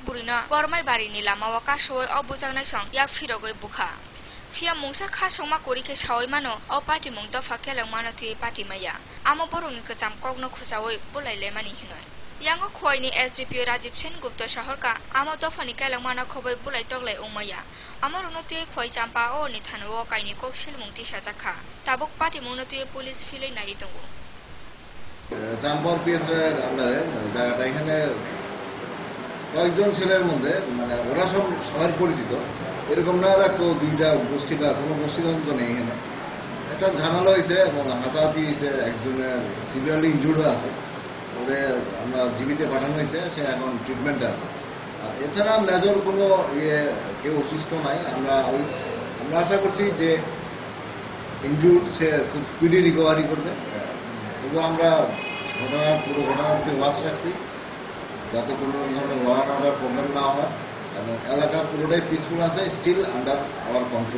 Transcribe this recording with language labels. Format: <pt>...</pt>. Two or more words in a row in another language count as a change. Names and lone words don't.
<trp>बुरिना गरमाय बारिनि लामावा कासय अबुजांनाय सं या फिरगय बुखा फिया मुंसा खासंमा करिके सावै मानो अ पार्टी मुंग दफा केलं मानति पार्टी माया आमो बरनि कजाम कगनो खुसावै बुलायले मानि हिनय यांगो खयनि एसडीपी राजीव सेन गुप्त शहरका आमो दफानि केलंमाना खबै बुलाय तगलाय उमया आमो रुनति खय चाम्पा ओ नि थानो काइनि कक्सिल मुंगति साजाखा ताबुक पार्टी मुंगनति पुलिस फिलै नाइ दंगो</trp> <bn>চাম্পার পিএসের আন্ডারে জায়গাটা এখানে কয়েকজন ছেলের মধ্যে মানে ওরা সবার পরিচিত এরকম না এরা কেউ দুইটা গোষ্ঠী বা কোনো গোষ্ঠীদ্বন্দ্ব নেই এখানে একটা ঝামেলা হয়েছে এবং হাতাহাতি হয়েছে একজনের</bn> <en>severely injured</en> <bn>আছে ওদের আমরা জীবিতে পাঠানো হয়েছে সে এখন ট্রিটমেন্টে আছে এছাড়া মেজর কোনো কেউ অসুস্থ নাই আমরা আশা করছি যে ইনজুর্ড সে খুব</bn> <en>speedy recovery</en> <bn>করবে এবং আমরা পুরো ঘটনাতে ওয়াচ রাখছি যাতে কোনো ধরনের</bn> <en>law and order problem</en> <bn>না হয় এবং এলাকা পুরোটাই পিসফুল আছে</bn> <en>still under our control.</en>